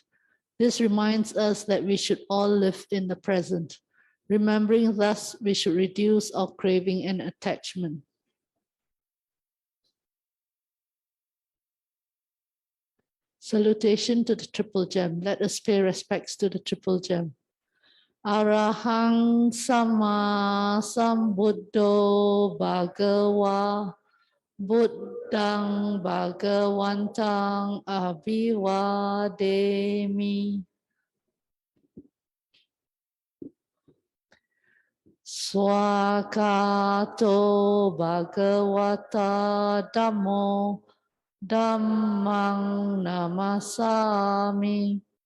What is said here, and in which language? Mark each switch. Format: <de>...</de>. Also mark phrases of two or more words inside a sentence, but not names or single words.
<en>This reminds us that we should all live in the present. Remembering thus, we should reduce our craving and attachment. Salutation to the Triple Gem. Let us pay respects to the Triple Gem.</en> <pi>Arahang Sama Sambuddho Bhagava Buddhang Bhagavantang Abhivademi. Swakato Bhagavata Dhammo Dhammang Namasami.</pi>